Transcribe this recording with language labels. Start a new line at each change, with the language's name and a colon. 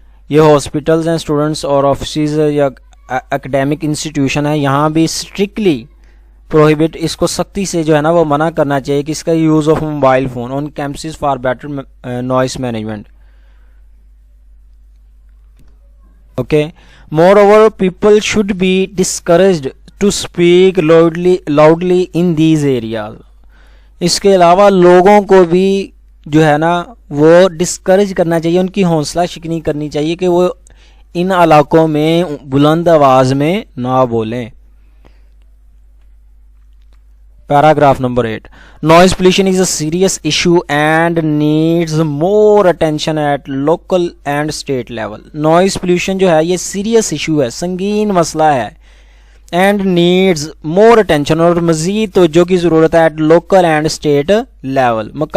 Urdu: یہ ہاسپٹلز ہیں اسٹوڈنٹس اور آفسز یا اکیڈیمک انسٹیٹیوشن ہے، یہاں بھی
English: strictly prohibit
Urdu: اس کو سختی سے جو ہے نا وہ منع کرنا چاہیے کہ اس کا
English: Use of mobile phone on campuses for better noise management. Okay. Moreover, people should be discouraged to speak loudly in these areas.
Urdu: اس کے علاوہ لوگوں کو بھی جو ہے نا وہ ڈسکریج کرنا چاہیے، ان کی حوصلہ شکنی کرنی چاہیے کہ وہ ان علاقوں میں بلند آواز میں نہ بولیں.
English: Paragraph number 8. Noise pollution is a serious issue and needs more attention at local and state level. Noise pollution
Urdu: جو ہے یہ
English: serious issue
Urdu: ہے، سنگین مسئلہ ہے،
English: and needs more attention
Urdu: اور مزید توجہ کی ضرورت ہے
English: at local and state level.